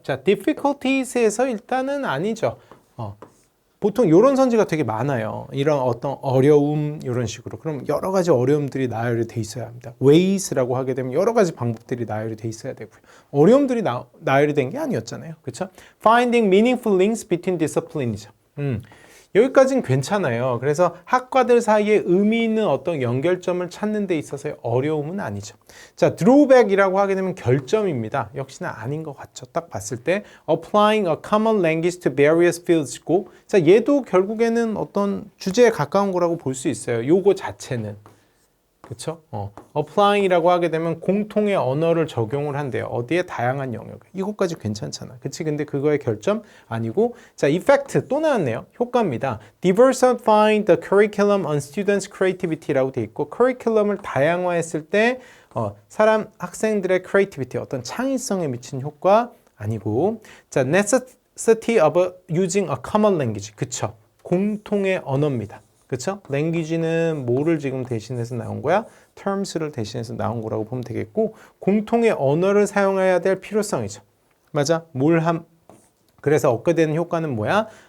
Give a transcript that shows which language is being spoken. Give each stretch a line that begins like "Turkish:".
Korean: 자, difficulties에서 일단은 아니죠. 보통 이런 선지가 되게 많아요. 이런 어떤 어려움 이런 식으로. 그럼 여러 가지 어려움들이 나열이 돼 있어야 합니다. ways라고 하게 되면 여러 가지 방법들이 나열이 돼 있어야 되고요. 어려움들이 나열이 된 게 아니었잖아요. 그렇죠?
English: Finding meaningful links between disciplines이죠.
Korean: 여기까지는 괜찮아요. 그래서 학과들 사이에 의미 있는 어떤 연결점을 찾는 데 있어서의 어려움은 아니죠. 자, drawback이라고 하게 되면 결점입니다. 역시나 아닌 것 같죠. 딱 봤을 때
English: applying a common language to various fields
Korean: 고, 자, 얘도 결국에는 어떤 주제에 가까운 거라고 볼 수 있어요. 요거 자체는. 그쵸? applying이라고 하게 되면 공통의 언어를 적용을 한대요. 어디에? 다양한 영역에. 이것까지 괜찮잖아. 그치? 근데 그거의 결점 아니고, 자, effect 또 나왔네요. 효과입니다.
English: diversifying the curriculum on students' creativity
Korean: 라고 돼 있고, curriculum을 다양화했을 때 학생들의 creativity, 어떤 창의성에 미치는 효과 아니고, 자,
English: necessity of using a common language.
Korean: 그쵸? 공통의 언어입니다. 그쵸? language는 뭐를 지금 대신해서 나온 거야? terms를 대신해서 나온 거라고 보면 되겠고, 공통의 언어를 사용해야 될 필요성이죠. 맞아? 그래서 얻게 되는 효과는 뭐야?